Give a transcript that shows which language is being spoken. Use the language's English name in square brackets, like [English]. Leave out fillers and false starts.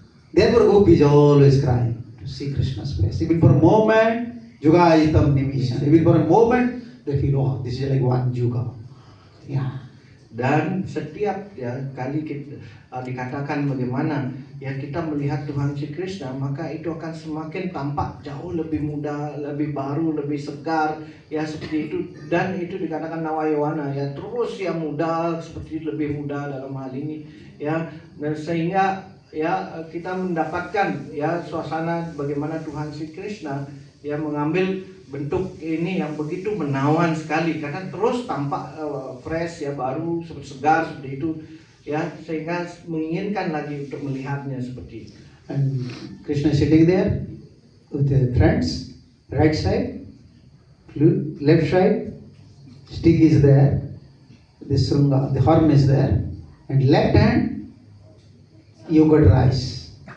[English] Therefore gopis always crying to see Krishna's face. Even for a moment, [Sanskrit] juga itam nimishan. [English] Even for a moment, they feel, oh, this is like one juga. Yeah. [Indonesian] Dan setiap ya kali kita dikatakan bagaimana ya kita melihat Tuhan si Krishna, maka itu akan semakin tampak jauh lebih muda, lebih baru, lebih segar ya seperti itu. Dan itu dikatakan Nawayawana ya, terus ya muda, seperti itu, lebih muda dalam hal ini ya. Dan sehingga ya kita mendapatkan ya suasana bagaimana Tuhan si Krishna ya mengambil bentuk ini yang begitu menawan sekali, karena terus tampak fresh ya, baru, segar seperti itu ya, sehingga menginginkan lagi untuk melihatnya seperti itu. [English] And Krishna sitting there with the friends, right side, left side, stick is there, the srunga, the horn is there, and left hand yogurt rice.